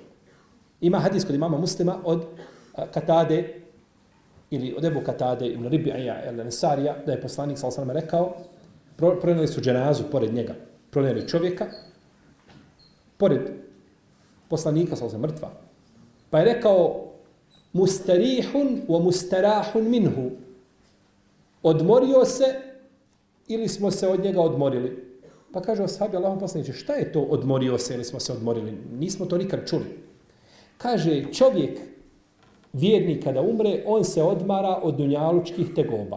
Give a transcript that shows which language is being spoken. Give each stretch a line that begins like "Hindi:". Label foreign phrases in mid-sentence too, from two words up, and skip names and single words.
Bosnian: Ima hadis kod imama Muslima od Katade, ili od Ebu Katade, ibn Ribija, ili Nesarija, da je poslanik s.a.v. rekao, pronijeli su dženazu pored njega. Pronijeli čovjeka, pored poslanika s.a.v. mrtva. Pa je rekao,
Arabic: مستريح ومستراح منه.
Bosnian: Odmorio se ili smo se od njega odmorili. Pa kaže ashabi Allahom poslaniče, šta je to odmorio se ili smo se odmorili? Nismo to nikad čuli. Kaže, čovjek vjernik kada umre, on se odmara od dunjalučkih tegoba.